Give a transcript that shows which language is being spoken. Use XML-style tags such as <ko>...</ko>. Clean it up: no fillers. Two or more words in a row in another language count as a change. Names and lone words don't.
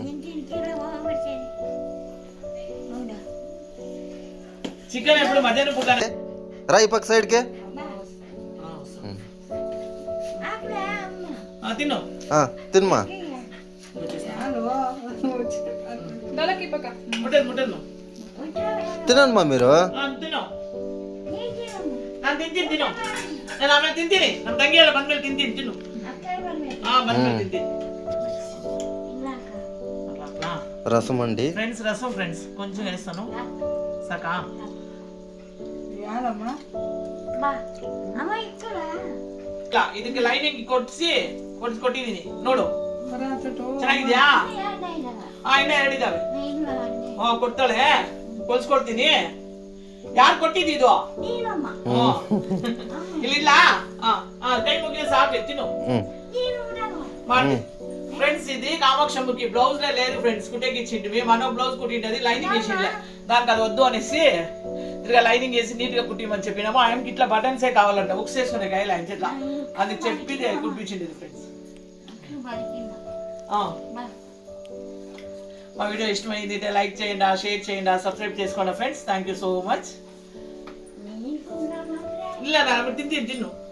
<te>చికెన్ ఎప్పుడు మధ్యాహ్నం పూట రా ఈ పక్క సైడ్కే తిను. తినమా. తినండి మా మీరు. తిను</te> <kn>ನಾನು ತಿಂತೀನಿ ತಿನ್ನು. ನಾನು ಆಮೇಲೆ ತಿಂತೀನಿ. ನಮ್ಮ ತಂಗಿ ಎಲ್ಲ ಬಂದ್ಮೇಲೆ ತಿಂತೀನಿ ತಿನ್ನು. ಬಂದ್ಮೇಲೆ ತಿಂತೀನಿ.</kn> <te>రసం అండి ఫ్రెండ్స్, రసం ఫ్రెండ్స్ కొంచెం వేస్తాను. సకా</te> <kn>ಇದಕ್ಕೆ ಲೈನಿಂಗ್ ಕೊಟ್ಟಿದ್ದೀನಿ ನೋಡು. ಚೆನ್ನಾಗಿದ್ಯಾ? ಇನ್ನ ಹೇಳಿದಾವೆ. ಕೊಡ್ತಾಳೆ, ಕೊಲ್ಸ್ಕೊಡ್ತೀನಿ. ಯಾರು ಕೊಟ್ಟಿದ್ದು ಇದು? ಇಲ್ಲ ಕೈ ಮುಗಿದ ಸಾಕು.</kn> <te>తిను ఫ్రెండ్స్. ఇది కామాక్షమ్మకి బ్లౌజ్ లేదు ఫ్రెండ్స్, కుట్టేకి ఇచ్చింటివి. మనం బ్లౌజ్ కుట్టింటది, లైనింగ్ వేసిండే. దానికి అది వద్దు అనేసి తిరిగా లైనింగ్ వేసి నీట్ గా కుట్టిమని చెప్పినాము. ఆయనకి ఇట్లా బటన్సే కావాలంట, ఉక్స్ వేసుకునే కాయలు ఆయన చెట్ల. అది చెప్పి కుట్టించింది ఫ్రెండ్స్. మా వీడియో ఇష్టమైంది అయితే లైక్ చేయండి, షేర్ చేయండి, సబ్స్క్రైబ్ చేసుకోండి ఫ్రెండ్స్.</te> <en>Thank you so much.</en> <kn>ಇಲ್ಲ ನಾನು ತಿಂತೀನಿ ತಿನ್ನು.</kn>